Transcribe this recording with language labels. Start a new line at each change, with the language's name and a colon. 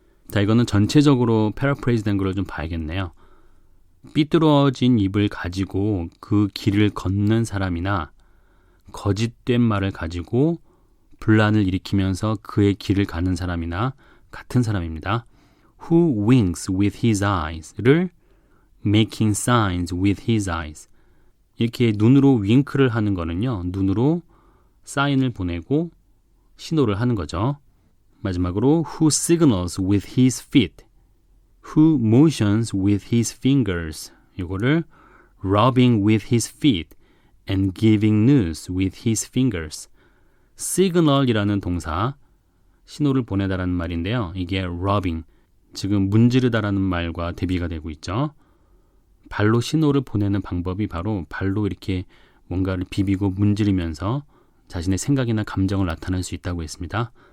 Korean: 자, 이거는 전체적으로 패러프레이즈 된 거를 좀 봐야겠네요. 삐뚤어진 입을 가지고 그 길을 걷는 사람이나 거짓된 말을 가지고 분란을 일으키면서 그의 길을 가는 사람이나 같은 사람입니다.
English: Who winks with his eyes
Korean: 를
English: making signs with his eyes.
Korean: 이렇게 눈으로 윙크를 하는 거는요. 눈으로 사인을 보내고 신호를 하는 거죠. 마지막으로
English: who signals with his feet. Who motions with his fingers.
Korean: 이거를
English: rubbing with his feet and giving news with his fingers.
Korean: signal이라는 동사, 신호를 보내다라는 말인데요. 이게 rubbing, 지금 문지르다라는 말과 대비가 되고 있죠. 발로 신호를 보내는 방법이 바로 발로 이렇게 뭔가를 비비고 문지르면서 자신의 생각이나 감정을 나타낼 수 있다고 했습니다.